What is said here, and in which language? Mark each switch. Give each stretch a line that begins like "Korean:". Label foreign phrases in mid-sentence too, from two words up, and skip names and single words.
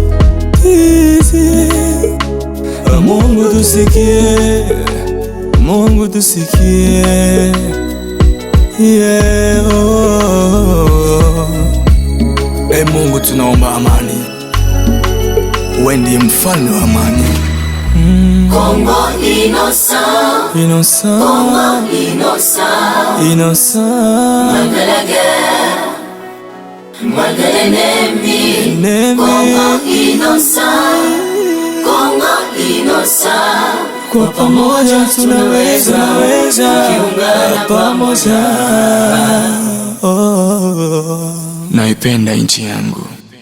Swahili: Mungu tusikie, Mungu tusikie. Yeah, oh. Mungu tunaomba amani, wewe ndiye mfalme wa amani.
French: Congo innocent, Innocent, Congo innocent, innocent, malgré la guerre, malgré l'ennemi. Congo innocent, Congo innocent,
Swahili: kwa pamoja tunaweza, tukiungana pamoja. Naipenda nchi yangu.